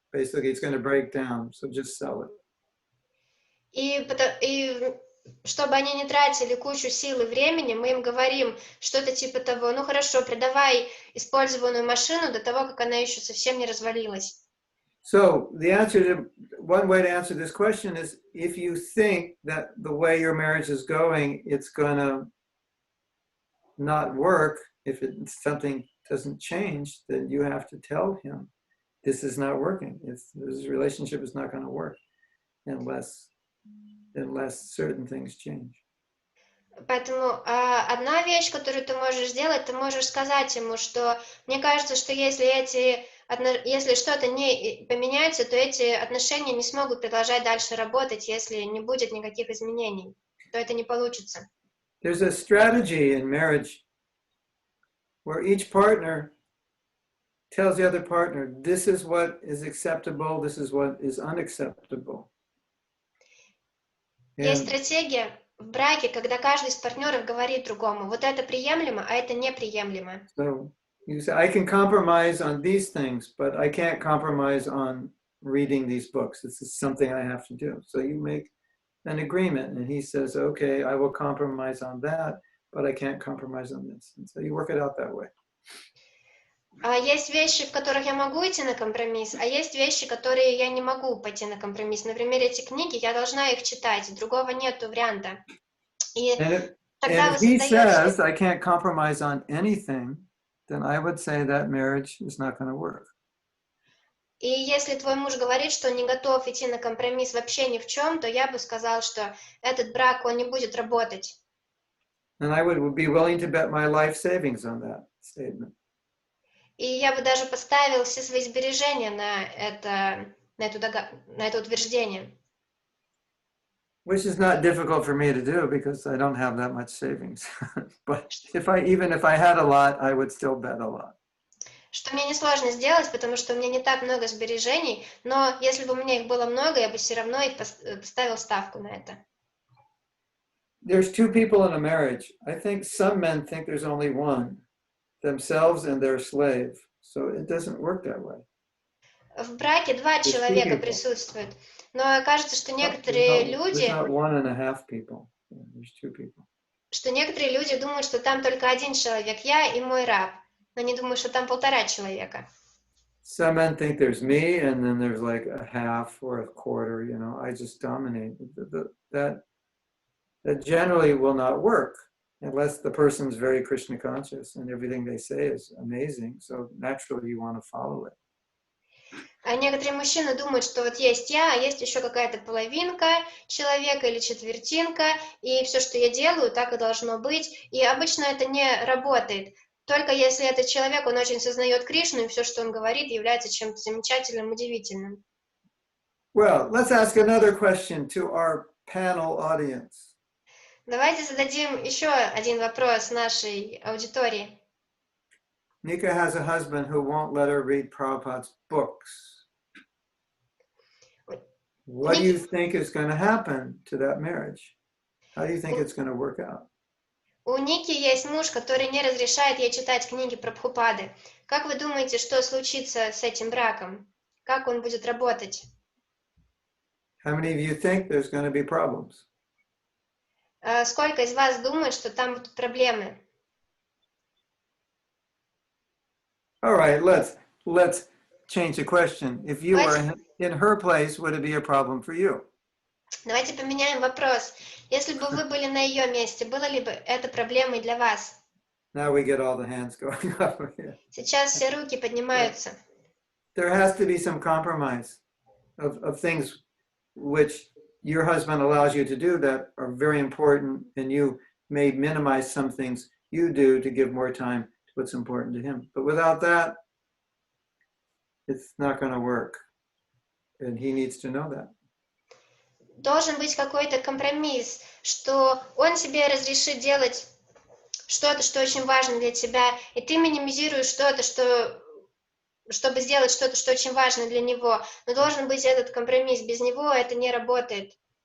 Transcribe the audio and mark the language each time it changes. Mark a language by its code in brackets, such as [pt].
[en] Basically, it's going to break down, so just sell it. [ru] И чтобы они не тратили кучу сил и времени, мы им говорим что-то типа того, ну хорошо, продавай использованную машину до того, как она еще совсем не развалилась. [en] So one way to answer this question is, if you think that the way your marriage is going, it's going to not work, if something doesn't change, then you have to tell him, this is not working. This relationship is not going to work unless certain things change. [ru] Поэтому одна вещь, которую ты можешь сделать, ты можешь сказать ему, что мне кажется, что если что-то не поменяется, то эти отношения не смогут продолжать дальше работать, если не будет никаких изменений, то это не получится. [en] There's a strategy in marriage where each partner tells the other partner, this is what is acceptable, this is what is unacceptable. [ru] Есть стратегия в браке, когда каждый из партнеров говорит другому, вот это приемлемо, а это неприемлемо. [en] So you say, I can compromise on these things, but I can't compromise on reading these books. This is something I have to do. So you make an agreement, and he says, okay, I will compromise on that, but I can't compromise on this. And so you work it out that way. [ru] Есть вещи, в которых я могу идти на компромисс, а есть вещи, которые я не могу пойти на компромисс. Например, эти книги, я должна их читать, другого нету варианта. И тогда [en] if he says, I can't compromise on anything, then I would say that marriage is not going to work. [ru] И если твой муж говорит, что он не готов идти на компромисс вообще ни в чем, то я бы сказал, что этот брак, он не будет работать. [en] And I would be willing to bet my life savings on that statement. [ru] И я бы даже поставил все свои сбережения на это утверждение. [en] Which is not difficult for me to do because I don't have that much savings. But even if I had a lot, I would still bet a lot. [ru] Что мне несложно сделать, потому что у меня не так много сбережений, но если бы у меня их было много, я бы все равно их поставил ставку на это. [en] There's two people in a marriage. I think some men think there's only one, themselves and their slave. So it doesn't work that way. [ru] В браке два [en] There's two [ru] человека [en] people. [ru] присутствуют, но кажется, что [en] There's [ru] некоторые [en] not [ru] люди, [en] one and a half people. There's two people. [ru] думают, что там только один человек, я и мой раб, но они думают, что там полтора человека. [en] Some men think there's me, and then there's like a half or a quarter. You know, I just dominate. That generally will not work unless the person's very Krishna conscious and everything they say is amazing. So naturally, you want to follow it. [ru] А некоторые мужчины думают, что вот есть я, а есть еще какая-то половинка человека или четвертинка, и все, что я делаю, так и должно быть. И обычно это не работает. Только если этот человек, он очень сознает Кришну, и все, что он говорит, является чем-то замечательным, удивительным. [en] Well, let's ask another question to our panel audience. [ru] Давайте зададим еще один вопрос нашей аудитории. [en] Nika has a husband who won't let her read Prabhupada's books. What do you think is going to happen to that marriage? How do you think it's going to work out? [ru] У Ники есть муж, который не разрешает ей читать книги Прабхупады. Как вы думаете, что случится с этим браком? Как он будет работать? [en] How many of you think there's going to be problems? [ru] Сколько из вас думают, что там будут проблемы? [en] All right, let's change the question. If you were in her place, would it be a problem for you? [ru] Давайте поменяем вопрос. Если бы вы были на ее месте, было ли бы это проблемой для вас? [en] Now we get all the hands going up here. [ru] Сейчас все руки поднимаются. [en] There has to be some compromise of things which your husband allows you to do that are very important, and you may minimize some things you do to give more time to what's important to him. But without that, it's not going to work. And he needs to know that. [ru] Должен быть какой-то компромисс, что он себе разрешит делать что-то, что очень важно для тебя, и ты минимизируешь что-то, чтобы сделать что-то, что очень важно для него. Но должен быть этот компромисс. Без него это не работает.